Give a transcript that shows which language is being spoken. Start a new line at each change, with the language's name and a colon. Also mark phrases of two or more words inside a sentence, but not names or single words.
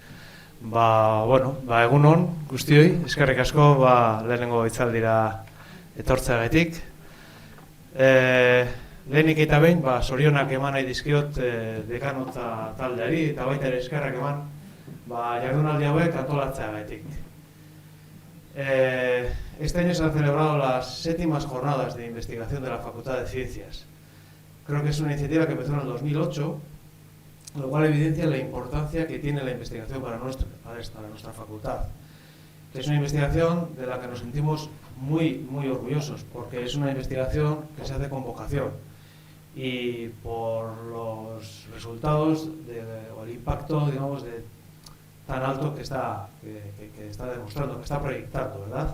Basque: Egunon guztioi, eskerrik asko, lehenengo hitzaldira etortzeagatik. Lehenik eta behin, zorionak eman nahi dizkiot dekanotza taldeari, eta baita ere eskerrak eman, jardunaldi hauek antolatzeagatik.
Spanish: Este año se han celebrado las 7ª jornadas de investigación de la Facultad de Ciencias. Creo que es una iniciativa que empezó en el 2008, lo cual evidencia la importancia que tiene la investigación para nuestra facultad. Es una investigación de la que nos sentimos muy orgullosos, porque es una investigación que se hace con vocación y por los resultados o el impacto, digamos, tan alto que está demostrando, que está proyectando, ¿verdad?